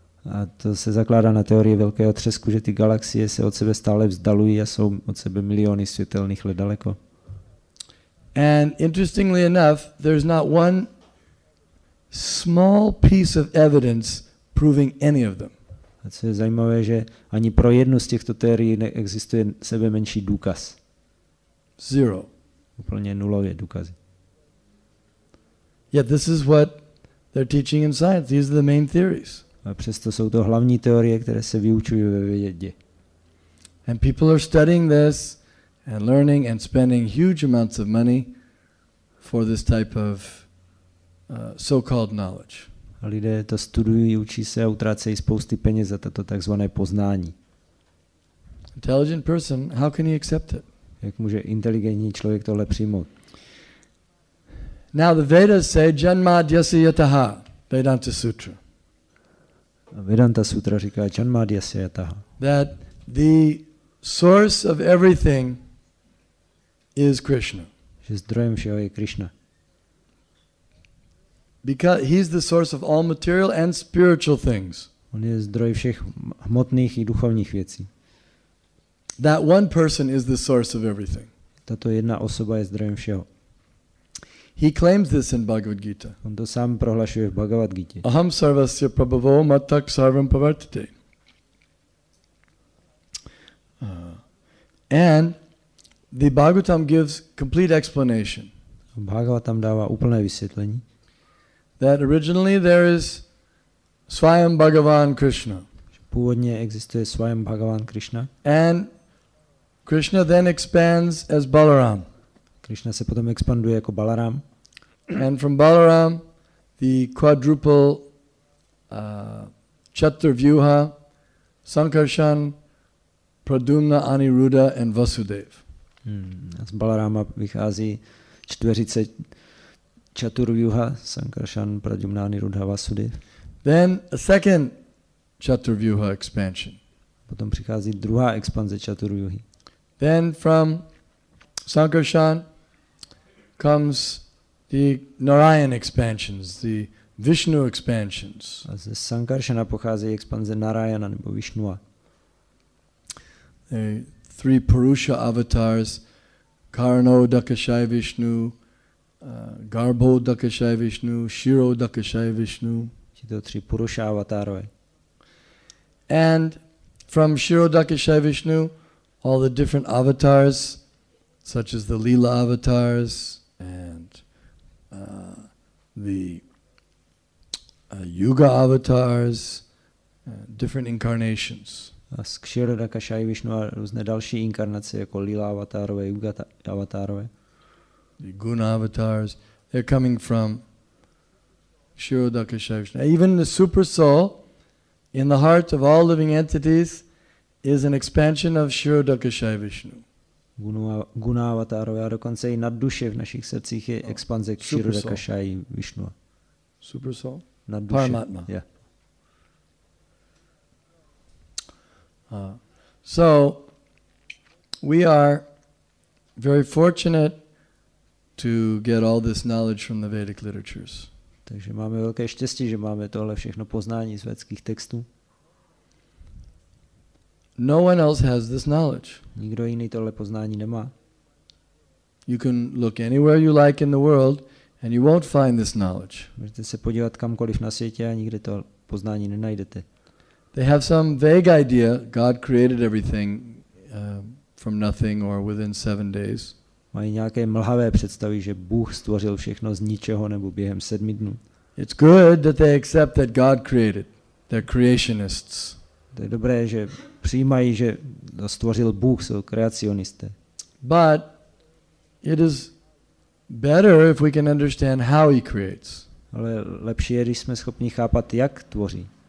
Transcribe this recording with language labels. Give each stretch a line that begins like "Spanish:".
Czech: A to se zakládá na teorii velkého třesku, že ty galaxie se od sebe stále vzdalují a jsou od sebe miliony světelných let daleko.
English: And interestingly enough, there's not one small piece of evidence proving any of them.
Czech: A co je zajímavé, že ani pro jednu z těchto teorií neexistuje sebe menší důkaz.
English: Zero.
Czech: Úplně nulově důkazy.
English: Yet this is what they're teaching in science. These are the main theories.
Czech: A přesto jsou to hlavní teorie, které se vyučují ve vědě.
English: And people are studying this and learning and spending huge amounts of money for this type of so-called knowledge.
Czech: A lidé to studují, učí se a utrácejí spousty peněz za toto takzvané poznání.
English: Intelligent person, how can he accept it?
Czech: Jak může inteligentní člověk tohle přijmout?
English: Now the Vedas say
Sanskrit: janmadhyasya yataha,
English: Vedanta Sutra.
Czech: Vedanta Sutra říká
Sanskrit: janmadhyasya yataha.
English: That the source of everything is Krishna.
Czech: Že zdrojem všeho je Krishna.
English: Because he's the source of all material and spiritual things.
Czech: On je zdroj všech hmotných i duchovních věcí.
English: That one person is the source of everything.
Czech: Tato jedna osoba je zdrojem všeho.
English: He claims this in Bhagavad Gita.
Czech: On to sám prohlašuje v Bhagavad Gita.
Sanskrit: Aham sarvasya prabhavo mattak sarvam pavartate.
English: And the Bhagavatam gives complete explanation.
Czech: Bhagavatam dává úplné vysvětlení.
English: That originally there is Swayam Bhagavan Krishna.
Czech: Původně existuje Swayam Bhagavan Krishna.
English: And Krishna then expands as Balaram.
Czech: Krishna se potom expanduje jako Balaram.
English: And from Balaram, the quadruple Chaturvyuha, Sankarshan, Pradumna, Aniruddha and Vasudev.
Czech: Z Balarama vychází čtveřice Chaturvyuha, Sankarshan, Pradumna, Aniruddha, Vasudev.
English: Then a second Chaturvyuha expansion.
Czech: Potom přichází druhá expanze Chaturvyuhy.
English: Then from Sankarshan comes the Narayan expansions, the Vishnu expansions.
Czech: A ze Sankarshana pocházejí expanze Narayana nebo Vishnua.
English: The 3 Purusha avatars, Karno Dakashai Vishnu, Garbho Dakashai Vishnu, Shiro Dakashai Vishnu.
Czech: Tito 3 Purusha avatárové.
English: And from Shiro Dakashai Vishnu, all the different avatars, such as the Leela avatars and the Yuga avatars, different incarnations.
Czech: A z Kshirodakashai Vishnu a různé další inkarnace jako Leela avatárové, Yuga avatárové.
English: The Guna avatars, they're coming from Kshirodakashai Vishnu. Even the super soul in the heart of all living entities is an expansion of Kshirodakashai Vishnu.
Czech: Guna avatárové a dokonce i nad duše v našich srdcích je expanze Kshirodakashai Vishnu.
English: Super soul?
Czech: Nad duše.
English: Paramatma. Yeah. So we are very fortunate to get all this knowledge from the Vedic literatures.
Czech: Takže máme velké štěstí, že máme tohle všechno poznání z védských textů.
English: No one else has this knowledge.
Czech: Nikdo jiný tohle poznání nemá.
English: You can look anywhere you like in the world and you won't find this knowledge.
Czech: Můžete se podívat kamkoliv na světě a nikde to poznání nenajdete.
English: They have some vague idea God created everything from nothing or within 7 days.
Czech: Mají nějaké mlhavé představy, že Bůh stvořil všechno z ničeho nebo během 7 dnů.
English: It's good that they accept that God created. They're creationists.
Czech: To je dobré, že přijímají, že to stvořil Bůh, jsou kreacionisté.
English: But it is better if we can understand how he creates.
Czech: Ale lepší je, když jsme schopni chápat, jak tvoří.